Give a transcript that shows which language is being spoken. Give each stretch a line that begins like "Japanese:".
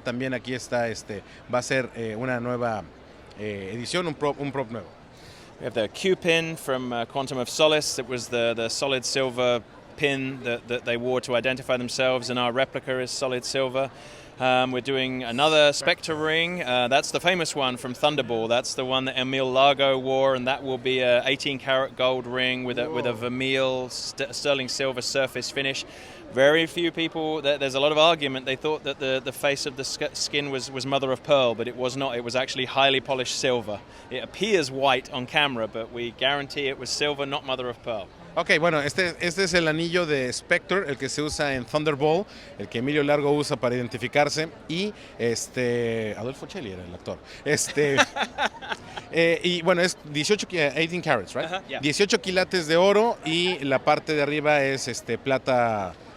Spanish: También aquí está, va a ser una nueva edición, un prop nuevo.
English: We have the Q pin from Quantum of Solace. It was the solid silver pin that they wore to identify themselves, and our replica is solid silver. We're doing another Spectre ring. That's the famous one from Thunderball. That's the one that Emil Largo wore, and that will be a 18-karat gold ring with a vermeil sterling silver surface finish. Very few people, there's a lot of argument. They thought that the face of the skin was mother of pearl, but it was not. It was actually highly polished silver. It appears white on camera, but we guarantee it was silver, not mother of pearl.
Spanish: Ok, bueno, este es el anillo de Spectre, el que se usa en Thunderball, el que Emilio Largo usa para identificarse, y Adolfo Celli era el actor. Y bueno, es 18 carats, right?
English: Yeah.
Spanish: 18 quilates de oro y la parte de arriba es plata.